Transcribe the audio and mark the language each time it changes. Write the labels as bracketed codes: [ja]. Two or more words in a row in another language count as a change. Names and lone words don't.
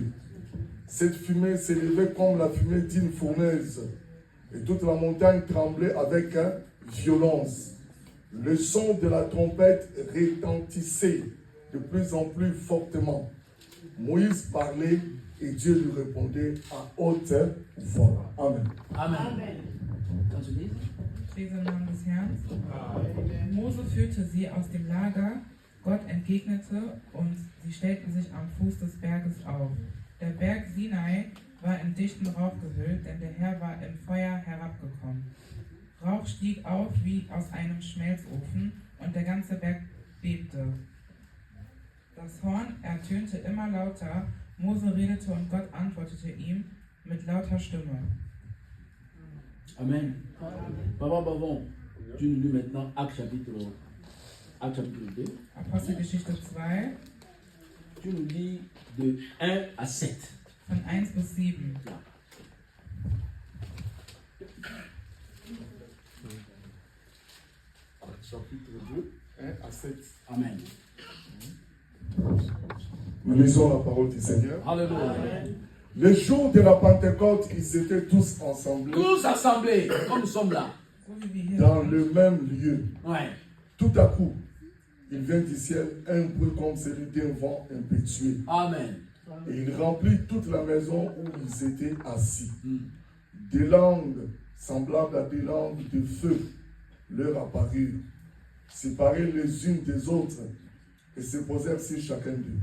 [fr] Cette fumée s'élevait comme la fumée d'une fournaise, et toute la montagne tremblait avec violence. Le son de la trompette retentissait de plus en plus fortement. Moïse parlait et Dieu lui répondait à haute voix. Amen. [de] Amen. Kannst du lesen? Ich lese im Namen des Herrn. Mose führte sie aus dem Lager, Gott entgegnete und sie stellten sich am Fuß des Berges auf. Der Berg Sinai war in dichten Rauch gehüllt, denn der Herr war im Feuer herabgekommen. Rauch stieg auf wie aus einem Schmelzofen und der ganze Berg bebte. Das Horn ertönte immer lauter, Mose redete und Gott antwortete ihm mit lauter Stimme. Amen. [fr] Papa Bavon, tu nous lis maintenant Acte chapitre 2. [de] Apostelgeschichte 2, [fr] Tu nous lis de 1 à 7. [de] von 1 bis 7. Ja. [fr] Chapitre 2, 1 à 7. Amen. Nous lisons la parole du Seigneur. Alléluia. Le jour de la Pentecôte, ils étaient tous ensemble Tous assemblés, comme nous sommes là. [de] So wie wir hier [fr] dans [de] sind. [fr] le même lieu. Ouais. Tout à coup, il vient du ciel un bruit comme celui d'un vent impétueux. Amen. Et il remplit toute la maison où ils étaient assis. Mm. Des langues semblables à des langues de feu leur apparurent, séparées les unes des autres, et se posèrent sur chacun d'eux.